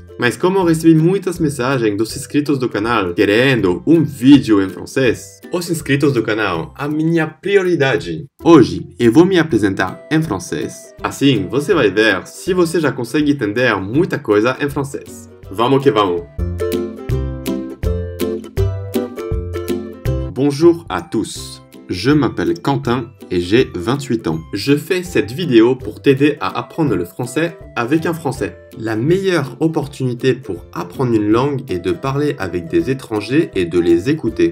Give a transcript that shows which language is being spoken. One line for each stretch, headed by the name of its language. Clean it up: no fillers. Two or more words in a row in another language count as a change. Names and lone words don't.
Portuguese: Mas como eu recebi muitas mensagens dos inscritos do canal querendo um vídeo em francês, os inscritos do canal, a minha prioridade. Hoje eu vou me apresentar em francês. Assim, você vai ver se você já consegue entender muita coisa em francês. Vamos que vamos!
French: Bonjour à tous, je m'appelle Quentin et j'ai 28 ans. Je fais cette vidéo pour t'aider à apprendre le français avec un français. La meilleure opportunité pour apprendre une langue est de parler avec des étrangers et de les écouter.